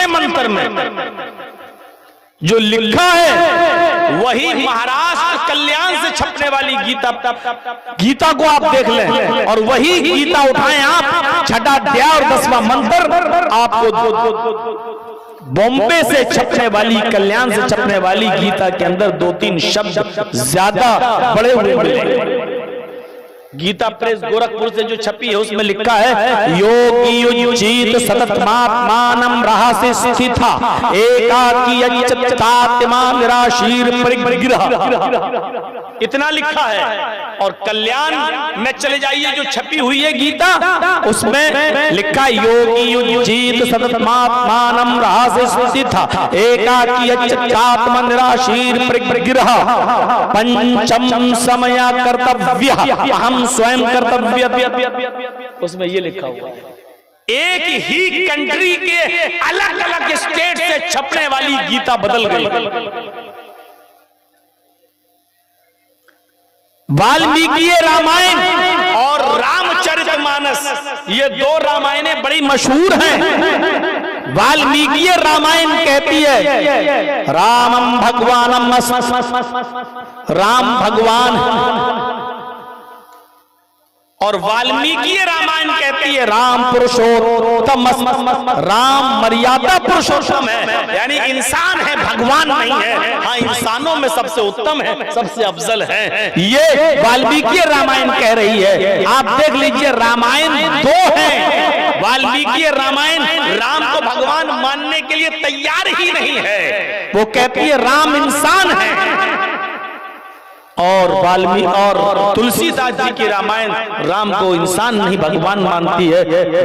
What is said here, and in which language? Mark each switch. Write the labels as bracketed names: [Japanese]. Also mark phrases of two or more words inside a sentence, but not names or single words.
[Urdu] منتر میں جو لکھا ہے وہی مہاراشٹر کلیان سے چھپنے والی گیتا کو آپ دیکھ لیں، اور وہی گیتا اٹھائیں آپ، 6 ادھیائے اور 10واں منتر آپ کو بومبے سے چھپنے والی، کلیان سے چھپنے والی گیتا کے اندر 2-3 شبد زیادہ بڑے ہوئے ملیں۔ گیتا پریس گورکھپور سے جو چھپی ہے اس میں لکھا ہے، [Sanskrit] योगी युञ्जीत सततमात्मानं रहसि स्थितः एकाकी यतचित्तात्मा निराशीरपरिग्रहः, [Urdu] اتنا لکھا ہے۔ اور کلیان میں چلے جائیے جو چھپی ہوئی ہے گیتا، اس میں لکھا ہے [Sanskrit] योगी युञ्जीत सततमात्मानं रहसि स्थितः एकाकी यतचित्तात्मा निराशीरपरिग्रहः पञ्चम समया कर्तव्य अहं स्वयं कर्तव्य, [Urdu] اس میں یہ لکھا ہوا ہے۔ ایک ہی کنٹری کے الگ الگ اسٹیٹ سے چھپنے والی گیتا بدل گئی۔ والمیکی رامائن اور رام چرت مانس، یہ 2 رامائنیں بڑی مشہور ہیں۔ والمیکی رامائن کہتی ہے [Sanskrit] रामं भगवानम्, [Urdu] رام بھگوان، اور والمیکی رامائن کہتی ہے رام پروشوتم، رام مریادا پروشوتم ہے، یعنی انسان ہے، بھگوان نہیں ہے، ہاں انسانوں میں سب سے اتم ہے، سب سے افضل ہے، یہ والمیکی رامائن کہہ رہی ہے۔ آپ دیکھ لیجئے رامائن 2 ہیں، والمیکی رامائن رام کو بھگوان ماننے کے لیے تیار ہی نہیں ہے، وہ کہتی ہے رام انسان ہے، اور تلسی داس جی کی رامائن رام کو انسان نہیں بھگوان مانتی ہے۔